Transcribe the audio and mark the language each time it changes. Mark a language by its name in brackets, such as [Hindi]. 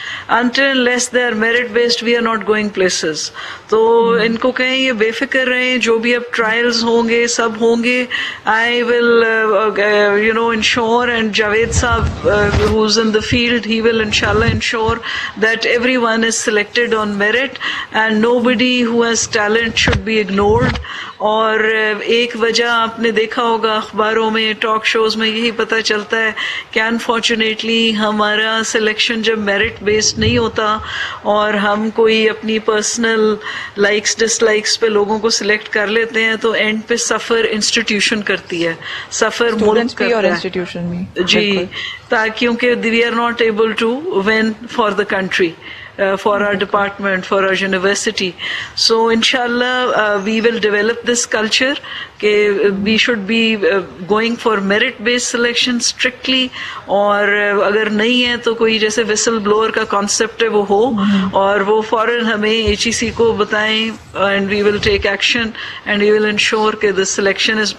[English] Until unless they are merit based, we are not going places. [Urdu] تو ان کو کہیں یہ بے فکر رہیں, جو بھی اب ٹرائلز ہوں گے سب ہوں گے. [English] I will ensure, and Javed صاحب who's in the field, he will inshallah ensure that everyone is selected on merit and nobody who has talent should be ignored. [Urdu] اور ایک وجہ آپ نے دیکھا ہوگا اخباروں میں, ٹاک شوز میں, یہی پتہ چلتا ہے کہ انفارچونیٹلی ہمارا سلیکشن جب میرٹ بیسڈ نہیں ہوتا اور ہم کوئی اپنی پرسنل لائکس ڈس لائکس پہ لوگوں کو سلیکٹ کر لیتے ہیں تو اینڈ پہ سفر انسٹیٹیوشن کرتی ہے, سفر ملک کرتا ہے. جی کیونکہ [English] We are not able to win for the country, for our department, for our university. So inshallah we will develop this culture [Urdu] کہ [English] we should be going for merit based selection strictly, [Urdu] اور اگر نہیں ہے تو کوئی جیسے وسل بلوور کا کانسیپٹ ہے وہ ہو, اور وہ فوراً ہمیں HEC کو بتائیں, [English] and we will take action and we will ensure [Urdu] کہ [English] the selection is.